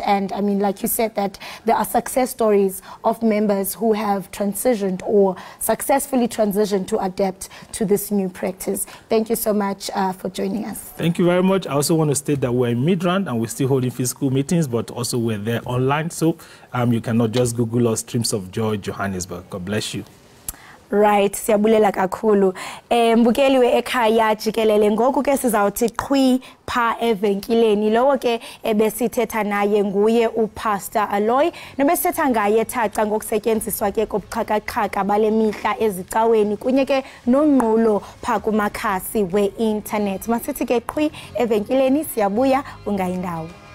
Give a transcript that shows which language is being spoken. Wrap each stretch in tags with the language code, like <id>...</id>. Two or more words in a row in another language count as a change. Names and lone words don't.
<en>And I mean, like you said, that there are success stories of members who have transitioned or successfully transitioned to adapt to this new practice. Thank you so much for joining us. Thank you very much. I also want to state that we're in Midrand and we're still holding physical meetings, but also we're there online. So you cannot just Google us, Streams of Joy Johannesburg. God bless you. Right,</en> <xh>siyabulela kakhulu. Mbukeli we Ekhaya Jikelele, ngoku ke sizawuthi qhwi pha evenkileni. Lowo ke ebesithetha naye nguye uPastor Aloy. Nobesithetha ngaye thaca ngokusetyenziswa ke kobuxhakaxhaka bale mihla ezicaweni kunye ke nonqulo pha kumakhasi we-internet. Masithi ke qhwi evenkileni, siyabuya ungayindawo.</xh>